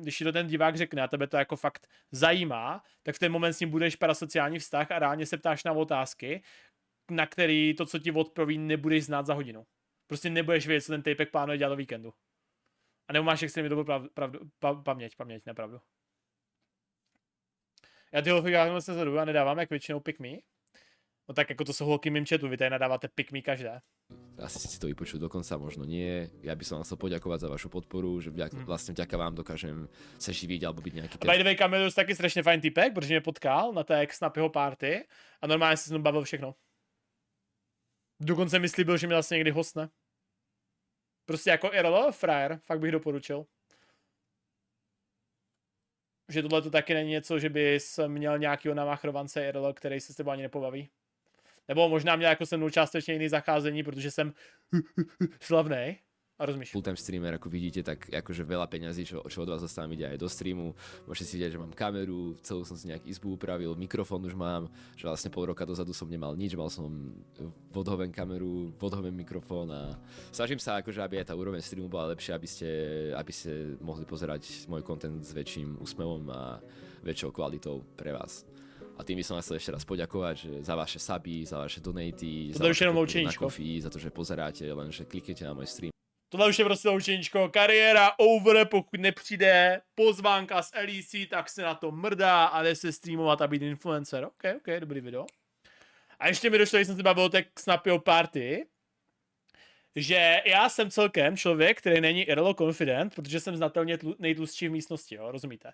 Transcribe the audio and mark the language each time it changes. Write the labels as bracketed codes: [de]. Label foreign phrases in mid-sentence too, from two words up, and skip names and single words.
[cs] Když ti to ten divák řekne a tebe to jako fakt zajímá, tak v ten moment s ním budeš parasociální vztah a reálně se ptáš na otázky, na který to, co ti odpoví, nebudeš znát za hodinu. Prostě nebudeš vědět, co ten týpek plánuje dělat do víkendu. A nebo máš extrémně dobrou paměť, nepravdu. Já ty holky se sleduju a nedávám jak většinou [en] pick me. [cs] No tak jako to jsou holky mým chatu, vy tady nadáváte [en] pick me [cs] každé. [sk] Asi si to vypočuť dokonca, možno nie. Ja by som vám chcel poďakovať za vašu podporu, že vlastne vďaka vám dokážem se živiť alebo byť nejaký... [en] By the way, [cs] Camillus taky strašně fajn typek, protože mě potkal na té Snapyho party a normálně se s ním bavil všechno. Dokonce mi slíbil, že mě vlastně někdy hostne. Prostě jako IRL, frajer, fakt bych doporučil. Že tohle to taky není něco, že bys měl nějakýho namachrovance IRL, který se s tebou ani nepobaví. Nebo možná měl jako se mnou částečně jiný zacházení, protože jsem slavnej. A rozumíš. [en] Full-time streamer, [sk] ako vidíte, tak akože veľa peňazí, čo od vás dostávam, ide aj do streamu. Môžete si vidieť, že mám kameru, celú som si nejak izbu upravil, mikrofón už mám, že vlastne pol roka dozadu som nemal nič, mal som vodhoven kameru, vodhoven mikrofón a snažím sa akože, aby aj tá úroveň streamu bola lepšia, aby ste mohli pozerať môj content s väčším úsmevom a väčšou kvalitou pre vás. A tým by som vás chcel ešte raz poďakovať, že za vaše suby, za vaše donaty, za vaše podporu na Ko-fi, za to, že pozeráte, lenže kliknete na môj stream. [cs] Tohle už je prostě loučeníčko, kariéra over, pokud nepřijde pozvánka z LEC, tak se na to mrdá a jde se streamovat a být influencer. Ok, dobrý video. A ještě mi došlo, když jsem se bavil o té Snapyho party, že já jsem celkem člověk, který není [en] IRL confident, [cs] protože jsem znatelně nejtlustší v místnosti, jo, rozumíte?